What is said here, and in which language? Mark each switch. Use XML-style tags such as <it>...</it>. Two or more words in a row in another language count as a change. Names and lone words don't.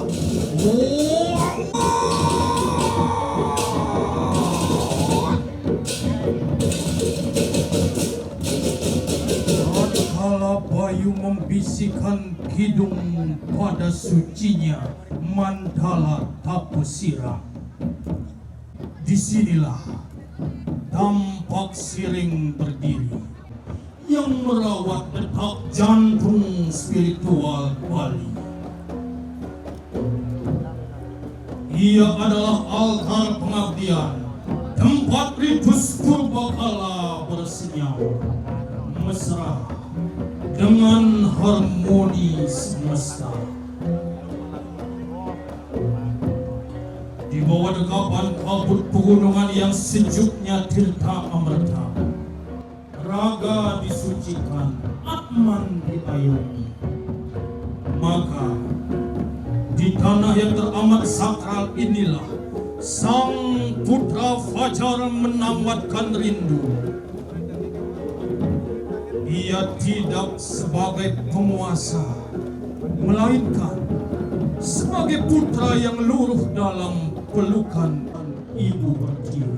<id>tatkala bayu membisikkan kidung pada sucinya Mandala Tapusirang. Disinilah tampak siring berdiri yang merawat detak jantung spiritual Bali. Ia adalah altar pengabdian, tempat ritus purbakala bersenyum mesra dengan harmoni semesta. Di bawah dekapan kabut pegunungan yang sejuknya tirta amerta, raga disucikan, atman diayomi. Maka di tanah yang teramat sakral inilah sang putra fajar menamatkan rindu. Ia tidak sebagai penguasa, melainkan sebagai putra yang luruh dalam pelukan ibu berdiri.</id>